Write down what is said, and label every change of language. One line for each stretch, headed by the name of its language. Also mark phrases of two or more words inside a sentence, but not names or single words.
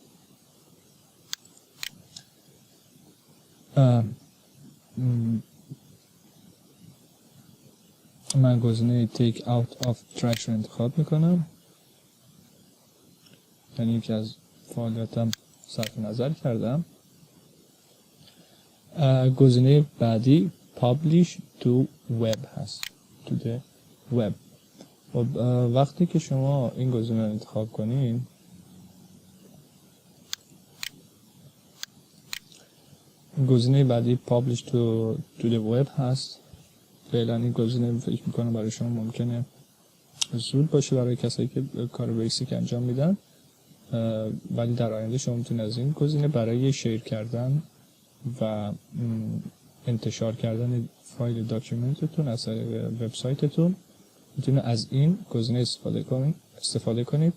Persian: من گزینه
English: take out of trash
Persian: رو انتخاب میکنم، یعنی یکی از فعالیتم صرف نظر کردم. گزینه بعدی
English: publish to web
Persian: هست.
English: to the web.
Persian: وقتی که شما این گزینه رو انتخاب کنین گزینه بعدی
English: publish to the web
Persian: هست. فعلا این گزینه فکر میکنم برای شما ممکنه زود باشه برای کسایی که کار بیسیک انجام میدن، ولی در آینده شما میتونید از این گزینه برای شیر کردن و انتشار کردن فایل داکیومنتتون از طریق وبسایتتون میتونید از این گزینه استفاده کنید.